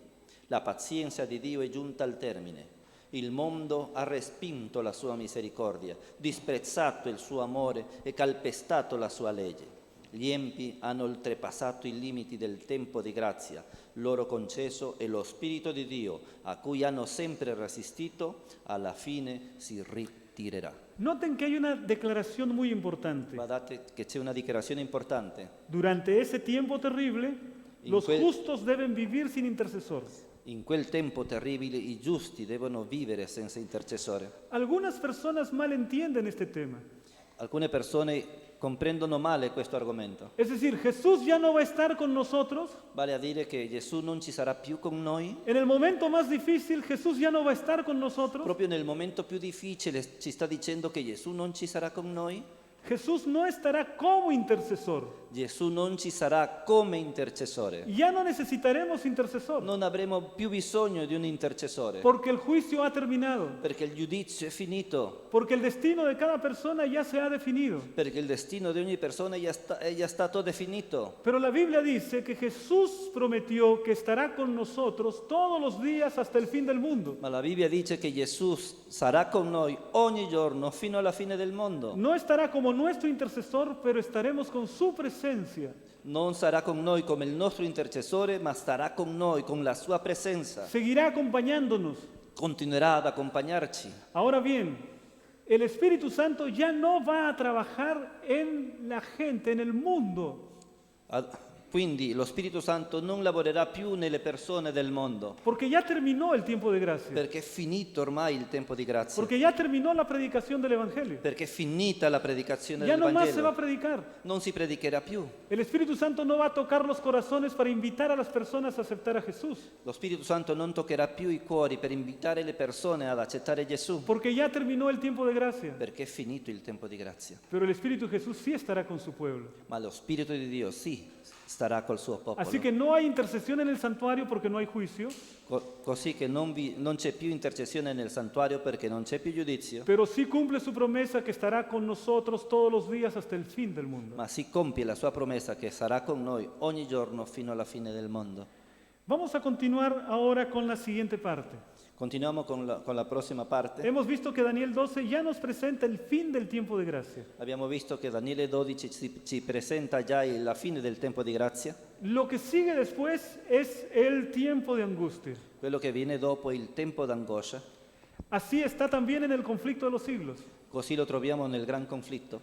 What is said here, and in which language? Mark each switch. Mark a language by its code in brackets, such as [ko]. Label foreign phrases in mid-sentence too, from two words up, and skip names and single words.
[it] La pazienza di Dio è giunta al termine. Il mondo ha respinto la sua misericordia, disprezzato il suo amore e calpestato la sua legge. Gli empi hanno oltrepassato i limiti del tempo di grazia loro concesso e lo Spirito di Dio, a cui hanno sempre resistito, alla fine si ritirerà. [es] Noten que hay una declaración muy importante. [it] Guardate che c'è una dichiarazione importante. [es] Durante ese tiempo terrible, los justos deben vivir sin intercesor. [it] In quel tempo terribile i giusti devono vivere senza intercessore. [es] Algunas personas mal entienden este tema. [it] Alcune persone comprendono male questo argomento. [es] Es decir, Jesús ya no va a estar con nosotros. [it] Vale a dire che Gesù non ci sarà più con noi. [es] En el momento más difícil, Jesús ya no va a estar con nosotros. [it] Proprio nel momento più difficile ci sta dicendo che Gesù non ci sarà con noi. [es] Jesús no estará como intercesor. [it] Gesù non ci sarà come intercessore. [es] Ya no necesitaremos intercesor. [it] Non avremo più bisogno di un intercessore. [es] Porque el juicio ha terminado. [it] Perché il giudizio è finito. [es] Porque el destino de cada persona ya se ha definido. [it] Perché il destino di ogni persona è già stato definito. [es] Pero la Biblia dice que Jesús prometió que estará con nosotros todos los días hasta el fin del mundo. [it] Ma la Bibbia dice che Gesù sarà con noi ogni giorno fino alla fine del mondo. [es] No estará como nuestro intercesor, pero estaremos con su presencia. [it] Non sarà con noi come il nostro intercessore, ma starà con noi con la sua presenza. [es] Seguirá acompañándonos. [it] Continuerà ad accompagnarci. [es] Ahora bien, el Espíritu Santo ya no va a trabajar en la gente, en el mundo. [it] Quindi lo Spirito Santo non lavorerà più nelle persone del mondo. [es] Porque ya terminó el tiempo de gracia. [it] Perché è finito ormai il tempo di grazia. [es] Porque ya terminó la predicación del Evangelio. [it] Perché è finita la predicazione [es] Ya [it] del [es] no más se va a [it] Vangelo. [es] predicar. [it] Non si predicherà più. [es] El Espíritu Santo no va a tocar los corazones para invitar a las personas a aceptar a Jesús. [it] Lo Spirito Santo non toccherà più i cuori per invitare le persone ad accettare Gesù. [es] Porque ya terminó el tiempo de gracia. [it] Perché è finito il tempo di grazia. [es] Pero el Espíritu de Jesús sí estará con su pueblo. [it] Ma lo Spirito di Dio sì, starà col suo popolo. [es] Así que no hay intercesión en el santuario porque no hay juicio, [it] Così che non c'è più intercessione nel santuario perché non c'è più giudizio, [es] pero sí cumple su promesa que estará con nosotros todos los días hasta el fin del mundo. [it] ma si compie la sua promessa che sarà con noi ogni giorno fino alla fine del mondo. [es] Vamos a continuar ahora con la siguiente parte. [it] Continuiamo con la prossima parte. [es] Hemos visto que Daniel 12 ya nos presenta el fin del tiempo de gracia. [it] Abbiamo visto che Daniele 12 ci presenta già la fine del tempo di grazia. [es] Lo que sigue después es el tiempo de angustia. [it] Quello che viene dopo è il tempo d'angoscia. [es] Así está también en el conflicto de los siglos. [it] Così lo troviamo nel gran conflitto.